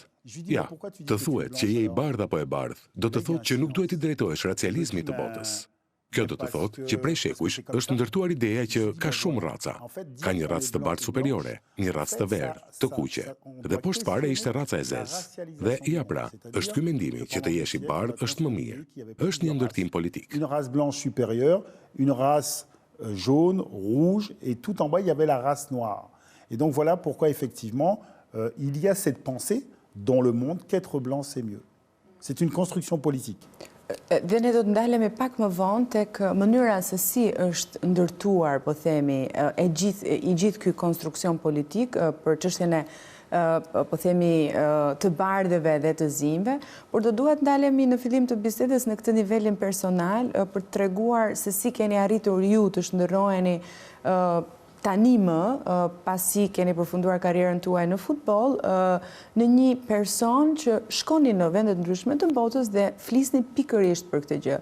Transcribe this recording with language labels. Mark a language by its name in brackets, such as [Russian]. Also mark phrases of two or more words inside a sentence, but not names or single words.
[Albanian] Ja, të thuhet që je i bardhë apo e bardhë, do të thotë që nuk duhet i drejtohesh racializmit të botës. Kjo do të thotë që prej shekujsh është ndërtuar ideja që ka shumë raca. Ka një racë të bardhë superiore, një racë të verdhë, të kuqe. Dhe poshtë fare ishte raca e zezë. Dhe ja pra, është ky mendimi që të jesh i bardhë është më mirë. Është një ndërtim politik. [French] Une race blanche supérieure, une race jaune, rouge, et tout en bas, il y avait la race noire. Et donc voilà pourquoi, effectivement, il y a cette pensée dans le monde qu'être blanc, c'est mieux. C'est une construction politique. [Albanian] Dhe ne do të ndalemi pak më vonë tek mënyra se si është ndërtuar, po themi, i gjithë ky konstruksion politik për çështjen e po themi të bardhëve dhe të zimve, por do duhet ndalemi në fillim të bisedës në këtë nivelin personal për të treguar se si keni arritur ju të shndërroheni tani më, pasi keni përfunduar karrierën tuaj në futboll, në një person që shkoni në vendet ndryshme të botës dhe flisni pikërisht për këtë gjë.